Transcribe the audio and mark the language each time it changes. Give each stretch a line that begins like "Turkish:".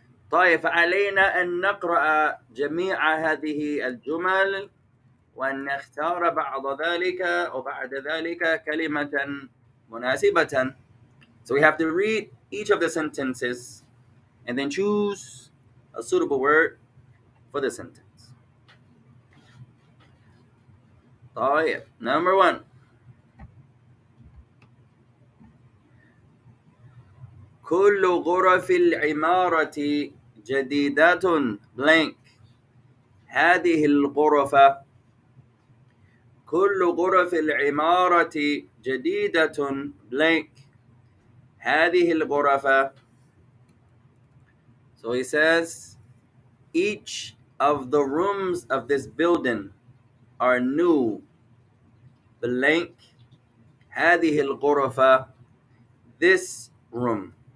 Arabic: طيب فعلينا أن نقرأ جميع هذه الجمل وأن نختار بعد ذلك كلمة مناسبة.
English: So we have to read each of the sentences and then choose a suitable word for the sentence. طيب. Number 1.
Arabic: كل غرف العمارة جديدة blank. هذه الغرفة. كل غرف العمارة جديدة blank. هذه الغرفة.
English: So he says, each of the rooms of this building are new blank.
Arabic: هذه الغرفة.
English: This room.